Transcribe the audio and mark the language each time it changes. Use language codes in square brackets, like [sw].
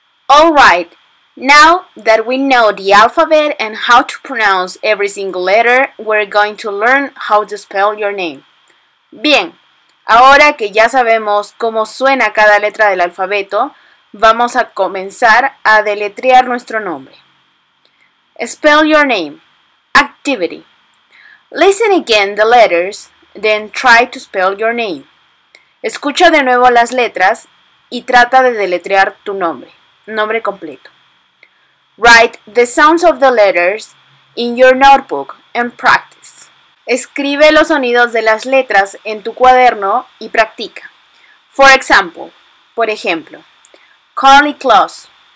[en] Alright, now that we know the alphabet and how to pronounce every single letter, we're going to learn how to spell your name. [es] Bien, ahora que ya sabemos cómo suena cada letra del alfabeto, vamos a comenzar a deletrear nuestro nombre. [en] Spell your name. Activity. Listen again the letters, then try to spell your name. [es] Escucha de nuevo las letras y trata de deletrear tu nombre completo. [en] Write the sounds of the letters in your notebook and practice. [es] Escribe los sonidos de las letras en tu cuaderno y practica. [en] For example, [es] por ejemplo, [en] Carly Claus.